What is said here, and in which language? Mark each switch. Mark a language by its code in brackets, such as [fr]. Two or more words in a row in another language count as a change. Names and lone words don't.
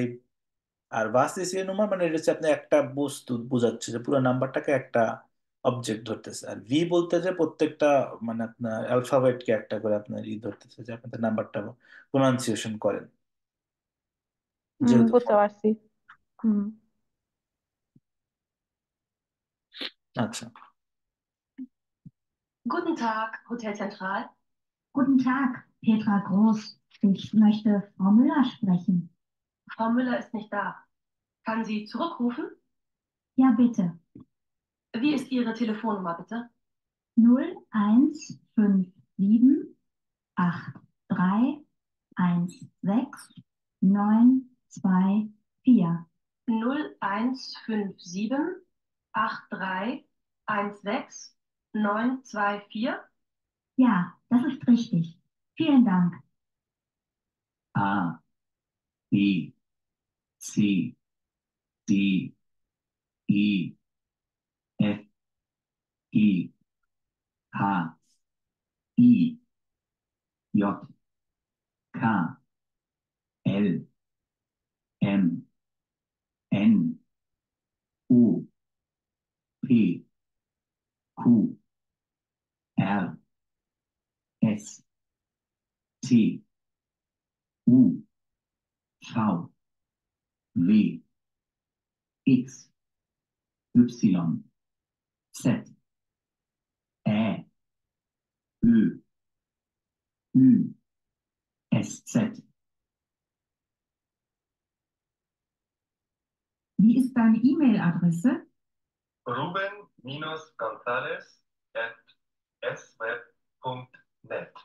[bn] আর ভার্সিস মানে এটা হচ্ছে আপনি একটা বস্তু বোঝাচ্ছে, যে পুরো নাম্বারটাকে একটা অবজেক্ট ধরতেছে। আর ভি বলতে যে প্রত্যেকটা মানে আপনার অ্যালফাবেটকে একটা করে আপনার ধরতেছে, যে আপনার নাম্বারটা প্রোনাউন্সিয়েশন করেন যেহেতু বুঝতে ফোন। পারছি। হুম। আচ্ছা। [de] Guten Tag, Hotel Zentral. Guten Tag, Petra Groß. Ich möchte Frau Müller sprechen. Frau Müller ist nicht da. Kann sie zurückrufen? Ja, bitte. Wie ist Ihre Telefonnummer, bitte? 0157 83 16 924. 0157 83 16 924. Ja, das ist richtig. Vielen Dank. A, B, C, D, E, F, G, H, I, J, K, L, M, N, O, P, Q, R, S, T, U, V, W, X, Y, Z, Ä, Ö, Ü, SZ. Wie ist deine E-Mail-Adresse? Ruben-Gonzalez@sweb.net.